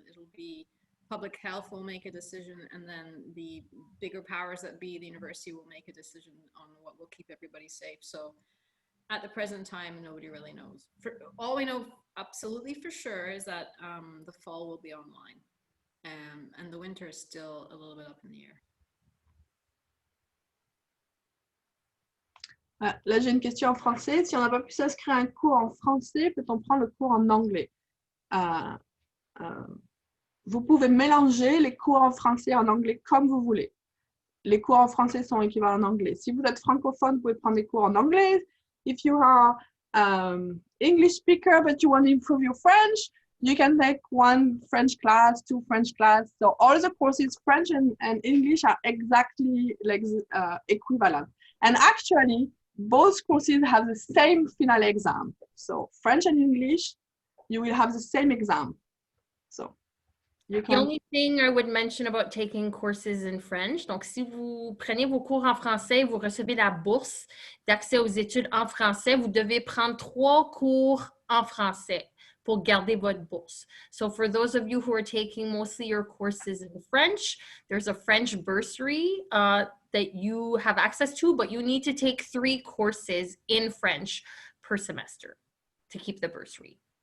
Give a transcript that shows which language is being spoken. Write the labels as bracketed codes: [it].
[en] It'll be public health will make a decision, and then the bigger powers that be, the university, will make a decision on what will keep everybody safe. So at the present time, nobody really knows. All we know absolutely for sure is that the fall will be online, and the winter is still a little bit up in the air. [fr] Là, j'ai une question en français. Si on n'a pas pu s'inscrire à un cours en français, peut-on prendre le cours en anglais? Vous pouvez mélanger les cours en français et en anglais comme vous voulez. Les cours en français sont équivalents en anglais. Si vous êtes francophone, vous pouvez prendre des cours en anglais. [en] If you are English speaker but you want to improve your French, you can take 1 French class, 2 French class. So all the courses, French and English, are exactly like equivalent. And actually, both courses have the same final exam. So French and English, you will have the same exam. So you can... The only thing I would mention about taking courses in French, [fr] donc si vous prenez vos cours en français, vous recevez la bourse d'accès aux études en français, vous devez prendre 3 cours en français pour garder votre bourse. [en] So for those of you who are taking mostly your courses in French, there's a French bursary that you have access to, but you need to take 3 courses in French per semester to keep the bursary.